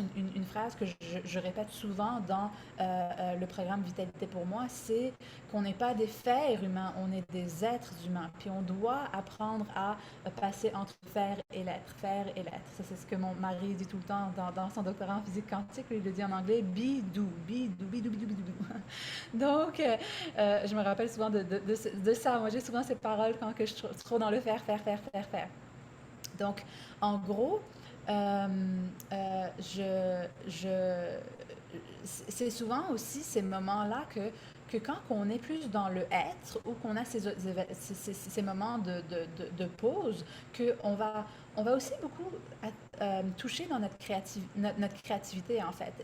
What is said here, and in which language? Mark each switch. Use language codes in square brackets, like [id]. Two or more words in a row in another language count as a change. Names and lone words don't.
[fr] Une phrase que je répète souvent dans le programme Vitalité pour moi, c'est qu'on n'est pas des fers humains, on est des êtres humains. Puis on doit apprendre à passer entre faire et l'être, faire et l'être. Ça, c'est ce que mon mari dit tout le temps dans son doctorat en physique quantique. Il le dit en anglais, [en] be, do, be, do, be, do, be, do, be, do. [fr] Donc, je me rappelle souvent de ça. Moi, j'ai souvent ces paroles quand que je suis trop dans le faire, faire, faire, faire, faire. Donc, en gros, c'est souvent aussi ces moments-là que quand on est plus dans le être ou qu'on a ces moments de pause, on va aussi beaucoup toucher dans notre créativité, en fait.